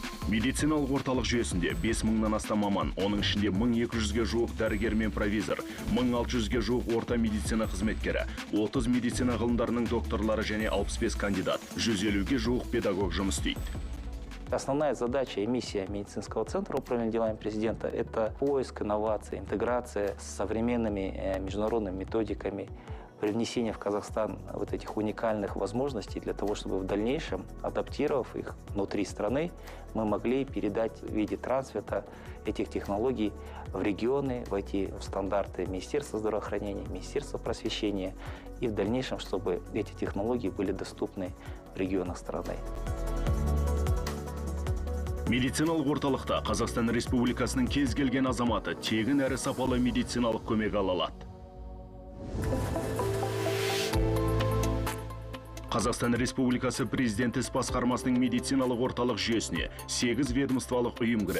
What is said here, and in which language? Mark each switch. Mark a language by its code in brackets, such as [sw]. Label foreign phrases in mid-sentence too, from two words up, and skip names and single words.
[kk] Медициналық орталық жүйесінде 5000-нан астам маман, оның ішінде 1200-ге жуық дәрігер мен провизор, 1600-ге жуық орта медицина қызметкері, 30 медицина ғылымдарының докторлары және 65 кандидат, 150-ге жуық педагог жұмыс істейді. [ru] Основная задача и миссия медицинского центра управления делами президента – это поиск инноваций, интеграция с современными международными методиками, привнесение в Казахстан вот этих уникальных возможностей для того, чтобы в дальнейшем, адаптировав их внутри страны, мы могли передать в виде трансфера этих технологий в регионы, войти в стандарты Министерства здравоохранения, Министерства просвещения и в дальнейшем, чтобы эти технологии были доступны в регионах страны. [kk] Медициналық орталықта Қазақстан Республикасының кез келген азаматы тегін әрі сапалы медициналық көмек ала алады. Қазақстан Республикасы Президент іс басқармасының медициналық орталық жүйесіне 8 ведомстволық ұйым кіреді.